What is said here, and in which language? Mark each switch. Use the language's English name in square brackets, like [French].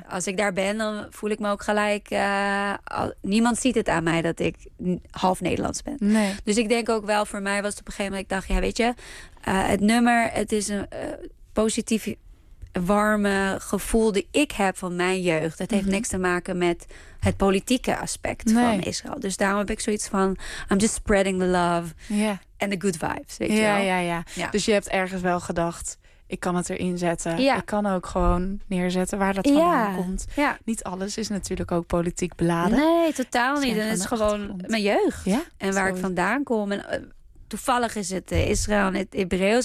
[Dutch] Als ik daar ben, dan voel ik me ook gelijk... niemand ziet het aan mij dat ik half Nederlands ben. Nee. Dus ik denk ook wel, voor mij was het op een gegeven moment... Ik dacht, het nummer, het is een positief... warme gevoel die ik heb van mijn jeugd. Het heeft niks te maken met het politieke aspect van Israël. Dus daarom heb ik zoiets van... [English] I'm just spreading the love and the good vibes. [Dutch] Weet Ja. Dus je hebt ergens wel gedacht... ik kan het erin zetten. Ja. Ik kan ook gewoon neerzetten waar dat vandaan komt. Ja. Niet alles is natuurlijk ook politiek beladen. Nee, totaal niet. En het is gewoon mijn jeugd. Ja? En waar ik vandaan kom. En toevallig is het Israël en het Hebreeuws.